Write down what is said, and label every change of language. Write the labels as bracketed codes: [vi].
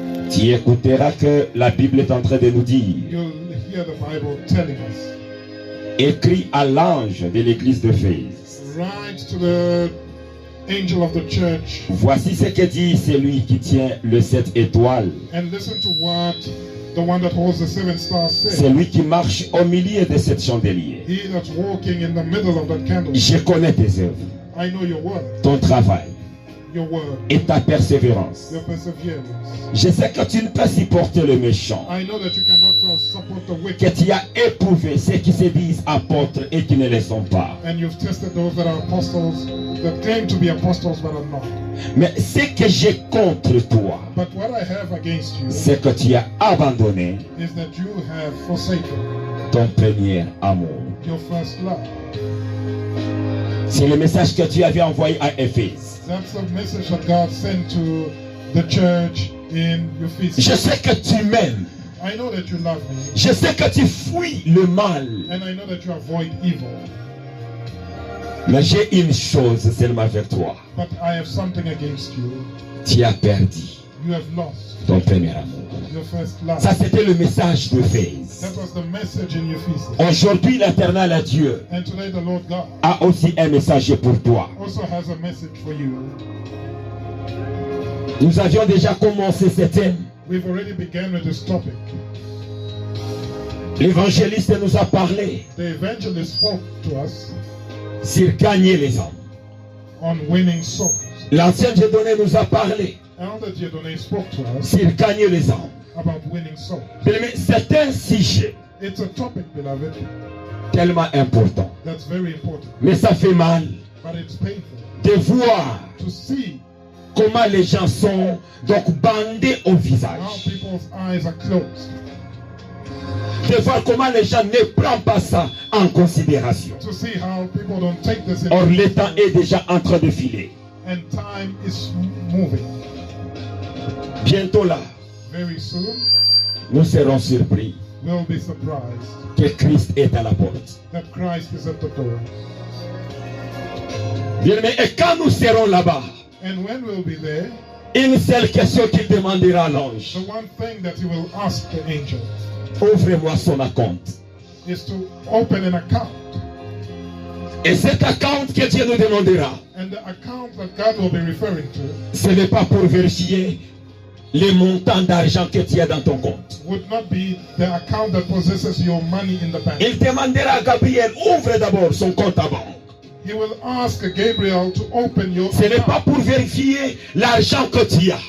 [fr] Tu écouteras que la Bible est en train de nous dire, [en] You'll hear the Bible telling us, [fr] écrit à l'ange de l'église d'Éphèse. [en] write to the angel of the church, [fr] Voici ce que dit celui qui tient le 7 étoiles, [en] and listen to what the one that holds the 7 stars says. [fr] celui qui marche au milieu de cette chandelier. [en] He that's walking in the middle of that candle. [fr] Je connais tes œuvres, [en] I know your work, [fr] ton travail [en] your work, [fr] et ta persévérance. [en] your perseverance. [fr] Je sais que tu ne peux supporter le méchant, [en] I know that you cannot support the [fr] que [en] wicked, [fr] tu as éprouvé ceux qui se disent apôtres et qui ne le sont pas. [en] and you've tested those that are apostles, that claim to be apostles but are not. [fr] Mais ce que j'ai contre toi, [en] But what I have against you [fr] c'est que tu as abandonné [en] is that you have forsaken [fr] ton premier amour. [en] your first love. [fr] C'est le message que tu avais envoyé à Éphèse. [en] That's the message that God sent to the church in Ephesus. [fr] Je sais que tu m'aimes. [en] I know that you love me, [fr] Je sais que tu fuis le mal. [en] and I know that you avoid evil. [fr] Mais j'ai une chose seulement avec toi. [en] But I have something against you. [fr] Tu as perdu [en] You have lost [fr] ton premier amour. [en] your first love. [fr] Ça, c'était le message d'Éphèse. [en] That was the message in Ephesus. [fr] Aujourd'hui, l'éternel Dieu [en] And today the Lord God [fr] a aussi un message pour toi. [en] also has a message for you. [fr] Nous avions déjà commencé ce thème. [en] We've already begun with this topic. [fr] L'évangéliste nous a parlé [en] The evangelist spoke to us [fr] sur gagner les hommes. [en] on winning souls. [fr] L'ancien Dieu donné nous a parlé [en] Elder Dieudonné spoke to us [fr] sur gagner les hommes. [en] about winning souls. [fr] Mais c'est un sujet [en] It's a topic, beloved, [fr] tellement important. [en] that's very important. [fr] Mais ça fait mal [en] But it's painful [fr] de voir [en] to see [fr] comment les gens sont donc bandés au [en] how [fr] visage. [en] people's eyes are closed. [fr] De voir comment les gens ne prennent pas ça en considération. [en] To see how people don't take this in [fr] Or le temps est déjà en train de filer. [en] and time is moving. [fr] Bientôt là, [en] Very soon, [fr] nous serons surpris [en] we'll be surprised [fr] que Christ est à la porte. [en] that Christ is at the door. [fr] Bien, mais et quand nous serons là-bas, [en] And when we'll be there, [fr] une seule question qu'il demandera à l'ange. [en] the one thing that he will ask the angel [fr] Ouvre-moi son compte. [en] is to open an account. [fr] Et cet account que Dieu nous demandera, [en] And the account that God will be referring to [fr] ce n'est pas pour vérifier les montants d'argent que tu as dans ton compte. [en] would not be the account that possesses your money in the bank. [fr] Il demandera à Gabriel, ouvre d'abord son compte à banque. [en] He will ask Gabriel to open your [fr] Ce n'est pas [en] account, [fr] pour vérifier l'argent que tu as,